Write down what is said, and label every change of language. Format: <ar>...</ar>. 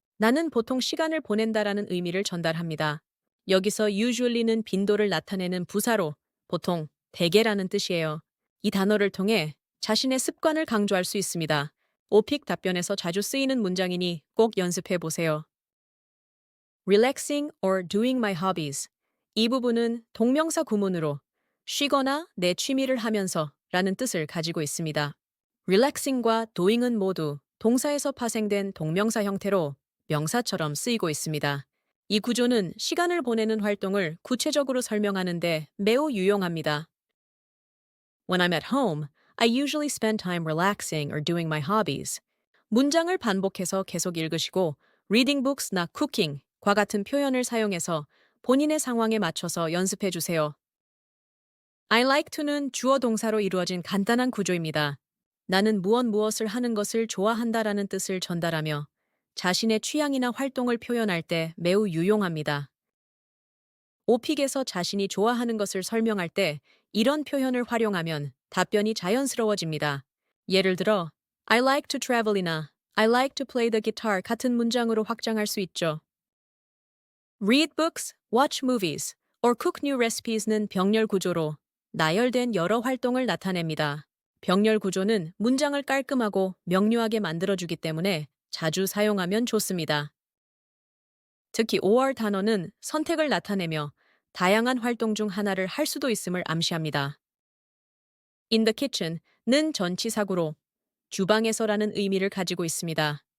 <ko>나는 보통 시간을 보낸다라는 의미를 전달합니다. 여기서 usually는 빈도를 나타내는 부사로 보통, 대개라는 뜻이에요. 이 단어를 통해 자신의 습관을 강조할 수 있습니다. 오픽 답변에서 자주 쓰이는 문장이니 꼭 연습해 보세요.</ko> <en>Relaxing or doing my hobbies.</en> <ko>이 부분은 동명사 구문으로 쉬거나 내 취미를 하면서 라는 뜻을 가지고 있습니다. relaxing과 doing은 모두 동사에서 파생된 동명사 형태로 명사처럼 쓰이고 있습니다. 이 구조는 시간을 보내는 활동을 구체적으로 설명하는데 매우 유용합니다.</ko> <en>When I'm at home, I usually spend time relaxing or doing my hobbies.</en> <ko>문장을 반복해서 계속 읽으시고</ko> <en>reading books</en> <ko>나 cooking과 같은 표현을 사용해서 본인의 상황에 맞춰서 연습해 주세요.</ko> <en>I like to</en> <ko>는 주어 동사로 이루어진 간단한 구조입니다. 나는 무엇을 하는 것을 좋아한다라는 뜻을 전달하며 자신의 취향이나 활동을 표현할 때 매우 유용합니다. 오픽에서 자신이 좋아하는 것을 설명할 때 이런 표현을 활용하면 답변이 자연스러워집니다. 예를 들어</ko> <en>I like to travel</en> <ko>이나</ko> <en>I like to play the guitar</en> <ko>같은 문장으로 확장할 수 있죠.</ko> <en>Read books, watch movies, or cook new recipes</en> <ko>는 병렬 구조로 나열된 여러 활동을 나타냅니다. 병렬 구조는 문장을 깔끔하고 명료하게 만들어주기 때문에 자주 사용하면 좋습니다. 특히 or 단어는 선택을 나타내며 다양한 활동 중 하나를 할 수도 있음을 암시합니다.</ko> <en>In the kitchen</en> <ko>는 전치사구로 주방에서라는 의미를 가지고 있습니다.</ko>